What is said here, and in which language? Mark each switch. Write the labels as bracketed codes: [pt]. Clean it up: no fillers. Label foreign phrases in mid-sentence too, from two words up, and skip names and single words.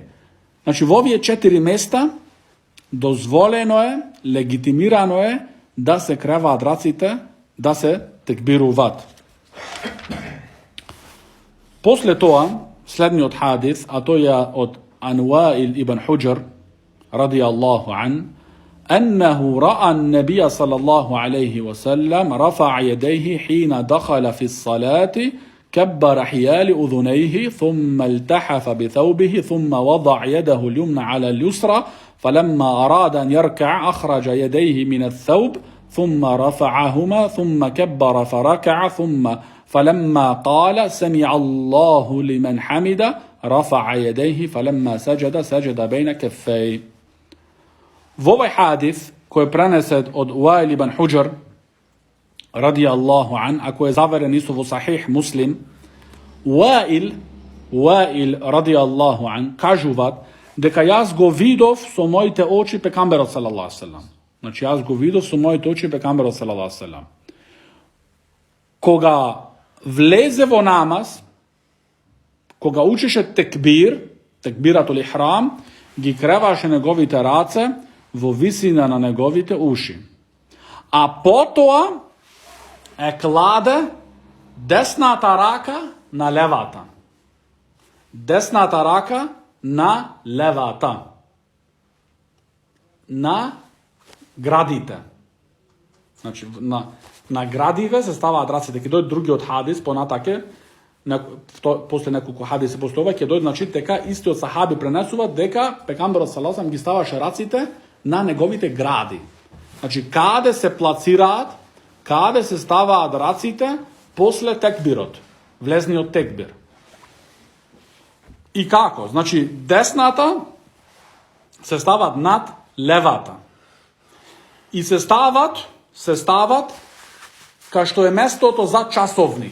[mk] Значи, во овие 4 места дозволено е, легитимирано е да се креваат раците, да се текбируваат. После тоа, следниот хадис, а тој е од Ануаил ибн Худжр, [ar] رضي الله عن, أنه رأى النبي صلى الله عليه وسلم رفع يديه حين دخل في الصلاة كبر حيال أذنيه ثم التحف بثوبه ثم وضع يده اليمنى على اليسرى فلما أراد أن يركع أخرج يديه من الثوب ثم رفعهما ثم كبر فركع ثم فَلَمَّا قَالَ سَمِعَ اللَّهُ لِمَنْ حَمِدَ رَفَعَ يَدَيْهِ فَلَمَّا سَجَدَ سَجَدَ بَيْنَ كَفَّيْهِ. [mk] В овај хадис који је пренесен од Wail ibn Hujr [ar] رضي الله عن, [mk] а који је заверен исто у Sahih Muslim, Wail [ar] رضي الله عن [mk] кажуват дека јас го видов со моите очи пекамбера [ar] صلى الله عليه وسلم. [mk] Значи јас го видов со моите очи пекамбера [ar] صلى الله عليه وسلم. [mk] Кога влезе во намаз, кога учеше [ar] تكبيرة الإحرام, [mk] ги креваше неговите раце во висина на неговите уши. А потом кладе десната рака на левата. Десната рака на левата. На градите. Значи, на градиве се става раците. Кад дојде други од хадис, понатаке, после неколико хадиса после ова, кад дојде, значи, тека исти од сахаби пренесуват, дека пекамбера [ar] صلى الله عليه وسلم [mk] ги ставаше раците на неговите гради. Значи, каде се плацират, каде се става раците после текбирот. Влезни од текбир. И како? Значи, десната се стават над левата. И се стават [sr] kao što je [mk] место то за часовник.